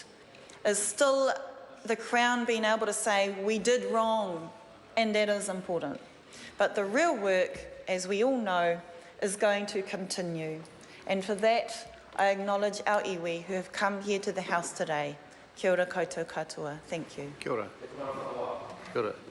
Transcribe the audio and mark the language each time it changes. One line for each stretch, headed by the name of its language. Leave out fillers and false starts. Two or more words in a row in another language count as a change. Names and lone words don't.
English: Is still the Crown being able to say, we did wrong, and that is important. But the real work, as we all know, is going to continue. And for that, I acknowledge our iwi who have come here to the House today.
Māori: Kia ora koutou katoa.
English: Thank you.
Māori: Kia ora. Kia ora.